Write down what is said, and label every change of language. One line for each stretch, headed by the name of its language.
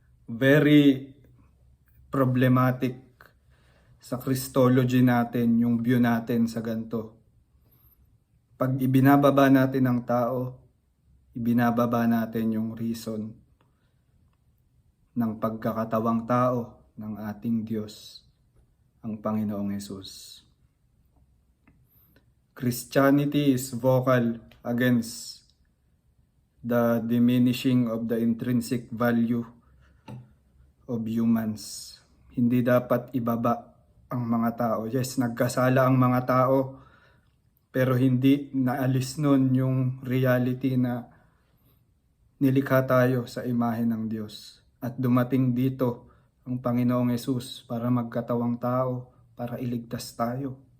Filipino: Very problematic sa Christology natin, yung view natin sa ganito. Pag ibinababa natin ang tao, ibinababa natin yung reason ng pagkakatawang tao ng ating Diyos, ang Panginoong Hesus.
English: Christianity is vocal against the diminishing of the intrinsic value of humans.
Filipino: Hindi dapat ibaba ang mga tao. Yes, nagkasala ang mga tao, pero hindi naalis nun yung reality na nilikha tayo sa imahe ng Diyos. At dumating dito ang Panginoong Hesus para magkatawang tao, para iligtas tayo.